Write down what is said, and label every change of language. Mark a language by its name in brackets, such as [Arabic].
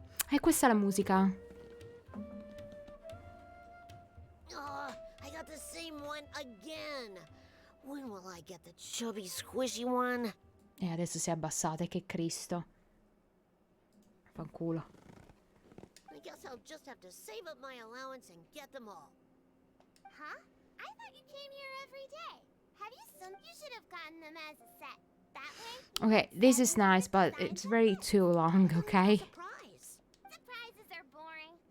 [Italian] E questa è la musica. [English] I got the same one again. When will I get the chubby, squishy one? [Italian] E adesso si è abbassata, che Cristo. Fanculo. [English] I guess I'll just have to save up my allowance and get them all. Huh? I thought you came here every day. Have you some? You should have gotten them as a set. That way. Okay, this is nice, but it's very too long, okay? Surprise. Surprises are boring.